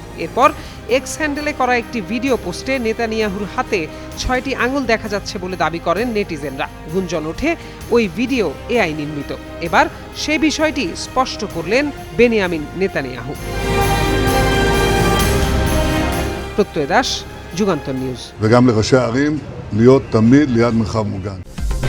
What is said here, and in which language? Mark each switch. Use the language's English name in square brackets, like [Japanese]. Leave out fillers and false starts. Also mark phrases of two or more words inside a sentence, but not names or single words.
[Bangla] এরপর এক্স হ্যান্ডেলে করা একটি ভিডিও পোস্টে নেতানিয়াহুর হাতে 6টি আঙুল দেখা যাচ্ছে বলে দাবি করেন নেটিজেনরা। গুঞ্জন ওঠে ওই ভিডিও এআই নির্মিত। এবার সেই বিষয়টি স্পষ্ট করলেন বেনিয়ামিন নেতানিয়াহু। প্রত্যয় দাস, যুগান্তর নিউজ। [Hebrew] וגם לראשי הערים להיות תמיד ליד מרחב מוגן.